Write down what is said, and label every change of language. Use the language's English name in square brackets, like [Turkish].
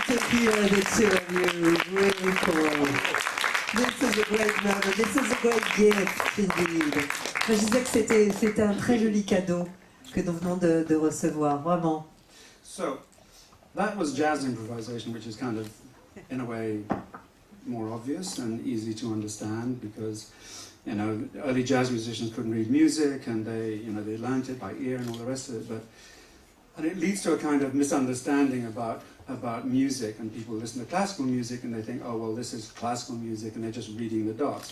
[English] Here, the two of you, really cool. This is a great moment. This is a great gift, indeed. [French] Je disais que c'était un très joli cadeau que nous venons de recevoir, vraiment. [English] So, that was jazz improvisation, which is kind of, in a way, more obvious and easy to understand because, you know, early jazz musicians couldn't read music and they learned it by ear and all the rest of it. And it leads to a kind of misunderstanding about music, and people listen to classical music and they think, oh, well, this is classical music, and they're just reading the dots.